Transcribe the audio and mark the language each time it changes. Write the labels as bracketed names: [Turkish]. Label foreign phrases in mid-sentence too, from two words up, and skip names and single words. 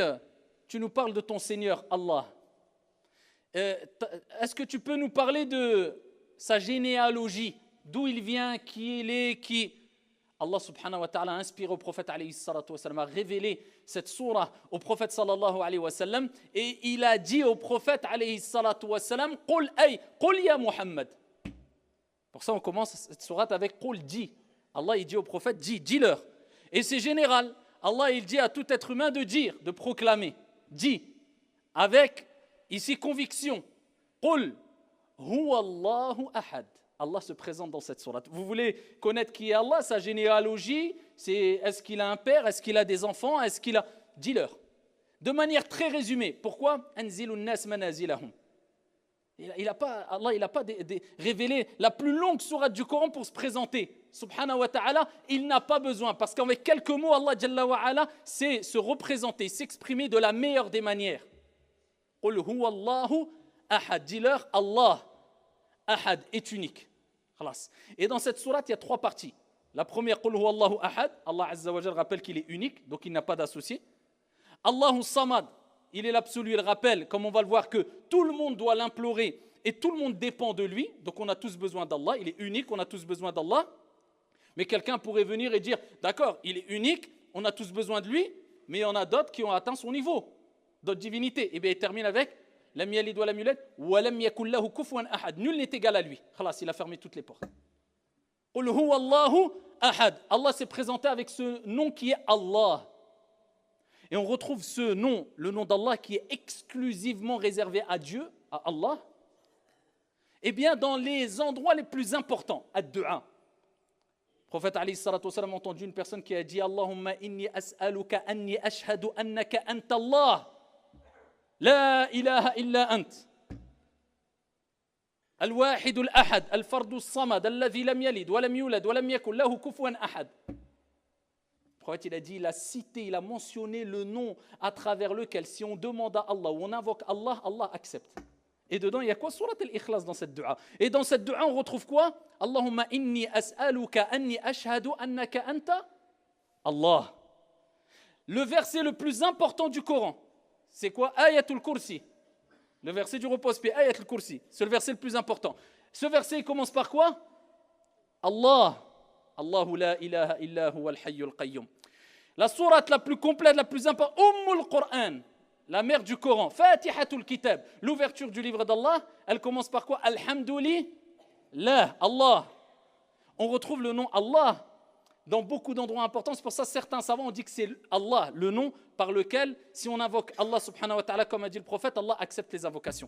[French] Tu nous parles de ton Seigneur, Allah. Est-ce que tu peux nous parler de sa généalogie, d'où il vient, qui il est, qui... Allah [Arabic] سبحانه وتعالى [French] a inspiré au prophète [Arabic] عليه الصلاة والسلام, [French] a révélé cette sourate au prophète [Arabic] صلى الله عليه وسلم, [French] et il a dit au prophète [Arabic] عليه الصلاة والسلام, قل يا محمد. [French] Pour ça on commence cette sourate avec Qul, dis. Allah il dit au prophète, dis-leur. Et c'est général. Allah il dit à tout être humain de dire, de proclamer. Dit, avec Ici, conviction. [Arabic] قل هو الله أحد. [French] Allah se présente dans cette sourate. Vous voulez connaître qui est Allah, sa généalogie, est-ce qu'il a un père, est-ce qu'il a des enfants, est-ce qu'il a... Dis-leur. De manière très résumée. Pourquoi? [Arabic] أنزلوا الناس منازلهم. [French] Allah n'a pas révélé la plus longue sourate du Coran pour se présenter. [Arabic] سبحانه وتعالى, [French] il n'a pas besoin. Parce qu'avec quelques mots, [Arabic] الله جل وعلا [French] sait se représenter, s'exprimer de la meilleure des manières. [Arabic] قل هو الله أحد. [French] Dis-leur, Allah, ahad, est unique. Et dans cette sourate, il y a 3 parties. La première, [Arabic] قل هو الله أحد. الله عز وجل [French] rappelle qu'il est unique, donc il n'a pas d'associé. [Arabic] الله صمد. [French] Il est l'absolu, il rappelle, comme on va le voir, que tout le monde doit l'implorer et tout le monde dépend de lui. Donc on a tous besoin d'Allah, il est unique, on a tous besoin d'Allah. Mais quelqu'un pourrait venir et dire, d'accord, il est unique, on a tous besoin de lui, mais il y en a d'autres qui ont atteint son niveau, d'autres divinités. Et bien il termine avec, [Arabic] لم يلد ولم يولد ولم يكن له كفوا أحد. [French] Nul n'est égal à lui. Khalas, il a fermé toutes les portes. [Arabic] قل هو الله أحد. [French] Allah s'est présenté avec ce nom qui est Allah. Et on retrouve ce nom, le nom d'Allah, qui est exclusivement réservé à Dieu, à Allah, eh bien dans les endroits les plus importants, ad-du'a. Le prophète [Arabic] عليه الصلاة والسلام [French] a entendu une personne qui a dit [Arabic] اللهم إني أسألك أني أشهد أنك أنت الله، لا إله إلا أنت. الواحد الأحد، الفرد الصمد، الذي لم يلد، ولم يولد، ولم يكن له كفوا أحد. [French] Le prophète, il a dit, il a cité, il a mentionné le nom à travers lequel, si on demande à Allah ou on invoque Allah, Allah accepte. Et dedans, il y a quoi? Surat al-Ikhlas dans cette dua. Et dans cette dua, on retrouve quoi? [Arabic] اللهم إني أسألك أني أشهد أنك أنت الله. [French] Le verset le plus important du Coran, c'est quoi? Ayatul Kursi. Le verset du repose-paix, Ayatul Kursi. C'est le verset le plus important. Ce verset, il commence par quoi? Allah. [Arabic] الله لا إله إلا هو الحي القيوم. [French] La sourate la plus complète, la plus importante, Ummul Qur'an, la mère du Coran, Fatihatul Kitab, l'ouverture du livre d'Allah, elle commence par quoi? Alhamdulillah, Allah. On retrouve le nom Allah dans beaucoup d'endroits importants. C'est pour ça que certains savants ont dit que c'est Allah, le nom par lequel, si on invoque Allah [Arabic] سبحانه وتعالى, [French] comme a dit le prophète, Allah accepte les invocations.